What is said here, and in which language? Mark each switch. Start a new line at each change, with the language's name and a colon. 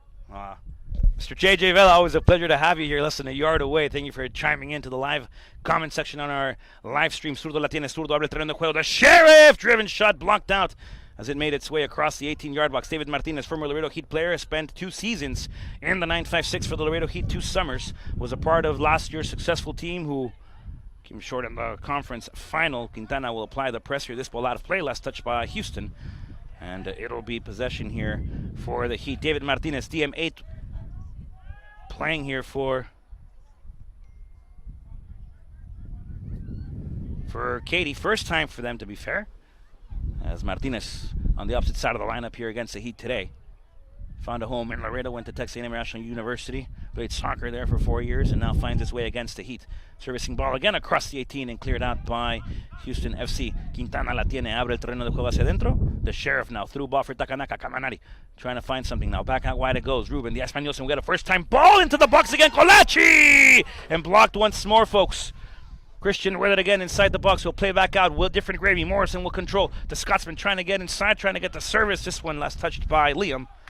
English: Mr. JJ Vela, always a pleasure to have you here less than a yard away. Thank you for chiming into the live comment section on our live stream.
Spanish: Zurdo la tiene, Zurdo abre el terreno de juego. The Sheriff!
English: Driven shot blocked out as it made its way across the 18-yard box. David Martinez, former Laredo Heat player, spent 2 seasons in the 956 for the Laredo Heat, 2 summers. Was a part of last year's successful team who came short in the conference final. Quintana will apply the pressure. This ball out of play, last touch by Houston. And it'll be possession here for the Heat. David Martinez, DM8, playing here for Katie. First time for them, to be fair, as Martinez on the opposite side of the lineup here against the Heat today. Found a home in Laredo, went to Texas A&M National University, played soccer there for 4 years, and now finds his way against the Heat. Servicing ball again across the 18 and cleared out by Houston FC.
Spanish: Quintana la tiene, abre el terreno de juego hacia adentro.
English: The Sheriff now through ball for Takanaka. Camanari trying to find something now. Back out wide it goes. Ruben, the Españols will get a first-time ball into the box again. Colachi! And blocked once more, folks. Christian with it again inside the box. He'll play back out. Will different gravy. Morrison will control. The Scotsman trying to get inside, trying to get the service. This one last touched by Liam.